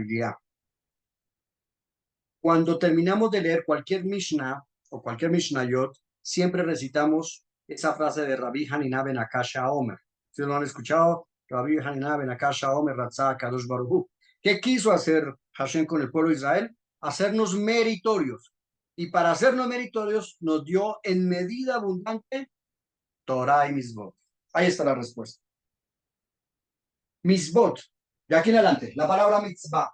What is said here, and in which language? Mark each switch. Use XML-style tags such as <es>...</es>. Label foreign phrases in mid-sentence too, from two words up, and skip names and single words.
<es>Cuando terminamos de leer cualquier Mishnah, o cualquier Mishnayot, siempre recitamos esa frase de Rabbi Hanina ben Akasha Omer. ¿Ustedes lo han escuchado?</es> <he>רבי חנניא בן עקשיא אומר רצה קדוש ברוך הוא.</he> <es>¿Qué quiso hacer Hashem con el pueblo de Israel? Hacernos meritorios. Y para hacernos meritorios nos dio en medida abundante Torah y Misbot. Ahí está la respuesta. Misbot. De aquí en adelante, la palabra mitzvah.</es>